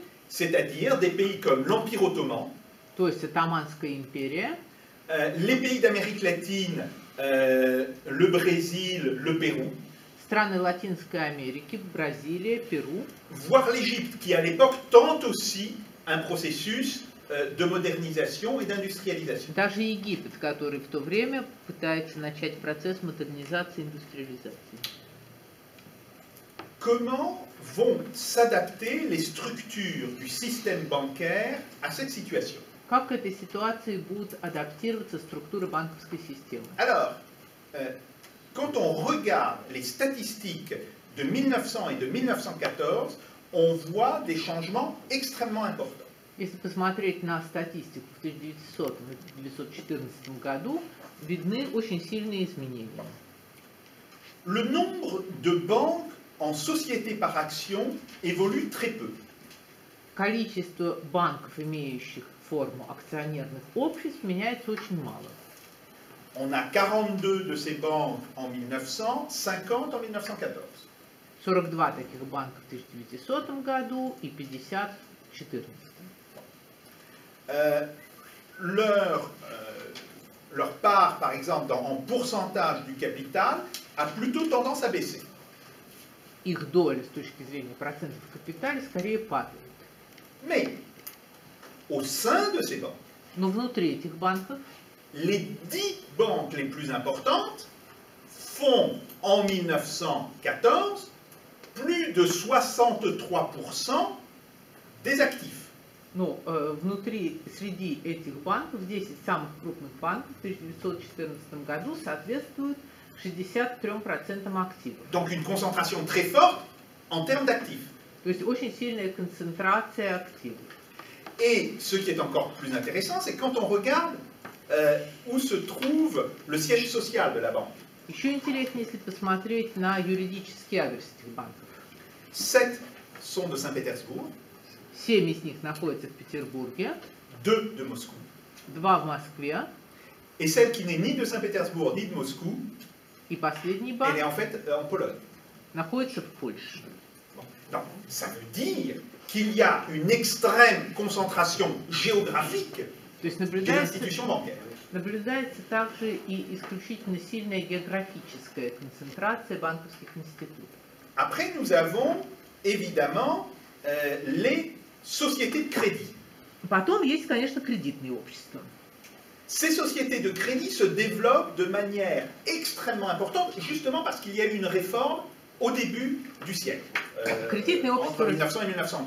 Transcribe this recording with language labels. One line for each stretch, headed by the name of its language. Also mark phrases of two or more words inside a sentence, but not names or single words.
French: C'est-à-dire des pays comme l'Empire ottoman,
Russian: то есть Отtomанская империя,
French: les pays d'Amérique latine, le Brésil, le Pérou,
Russian: страны Латинской Америки, Бразилия, Перу,
French: voire l'Égypte, qui à l'époque tente aussi un processus de modernisation et d'industrialisation.
Russian: Даже Египет, который в то время пытается начать процесс модернизации и индустриализации.
French: Comment vont s'adapter les structures du système bancaire à cette situation?
Russian: Как к этой ситуации будут адаптироваться структуры банковской системы?
French: Alors, quand on regarde les statistiques de 1900 et de 1914, on voit des changements extrêmement importants.
Russian: Если посмотреть на статистику в 1900 и 1914 году, видны очень сильные изменения.
French: Le nombre de banques en société par action évolue très peu.
Russian: Количество банков, имеющих форму акционерных обществ, меняется очень мало.
French: On a 42 de ces banques en 1900, 50 en 1914.
Russian: 42 таких банка в 1900 году и 50 в 2014.
French: Leur part, par exemple, en pourcentage du capital, a plutôt tendance à baisser.
Russian: Их доля с точки зрения процентов в капитале скорее падает.
French: Mais, au sein de ces banques,
Russian: Но внутри этих банков
French: les 10 banques les plus importantes font en 1914 plus de 63% des actifs.
Russian: Но внутри, среди этих банков, 10 самых крупных банков в 1914 году соответствуют 63% активов.
French: Donc une concentration très forte en termes d'actifs.
Russian: То есть очень сильная концентрация активов.
French: Et ce qui est encore plus intéressant, c'est quand on regarde où se trouve le siège social de la banque.
Russian: Еще интереснее, если посмотреть на юридический адрес этих банков.
French: 7 sont de Saint-Pétersbourg,
Russian: 7 из них находятся в Петербурге,
French: 2 de Moscou.
Russian: 2 в Москве,
French: Et celle qui n'est ni de Saint-Pétersbourg ni de Moscou,
Russian: и последний
French: elle
Russian: банк
French: est en fait en Pologne.
Russian: находится в Польше.
French: Bon. Donc, ça veut dire qu'il y a une extrême concentration géographique
Russian: То есть
French: des
Russian: наблюдается
French: institutions bancaires.
Russian: также и исключительно сильная географическая концентрация банковских институтов.
French: Après, nous avons évidemment les sociétés de crédit.
Russian: Потом есть, конечно, кредитные общества.
French: Ces sociétés de crédit se développent de manière extrêmement importante, justement parce qu'il y a eu une réforme au début du siècle, entre 1900 et 1902.